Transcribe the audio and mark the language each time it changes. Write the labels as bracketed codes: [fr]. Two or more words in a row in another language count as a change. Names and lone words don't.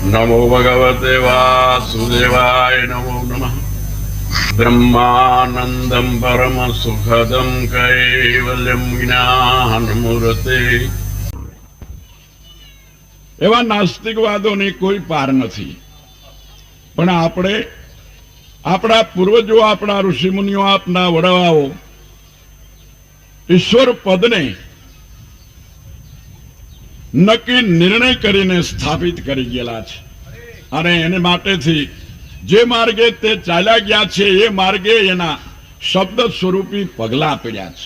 [sa] नमो भगवते वासुदेवाय नमो नमः। ब्रह्मानंदं परम सुखदं कैवल्यं ज्ञानमूर्ते। [gu] એવા નાસ્તિકવાદોની કોઈ પાર નથી, પણ આપણે આપણા પૂર્વજો, આપણા ઋષિમુનિઓ, આપના વડાઓ ઈશ્વર પદને નક્કી નિર્ણય કરીને સ્થાપિત કરી ગયેલા છે, અને એને માટેથી જે માર્ગે તે ચાલ્યા ગયા છે એ માર્ગે એના શબ્દ સ્વરૂપી પગલા પડ્યા છે.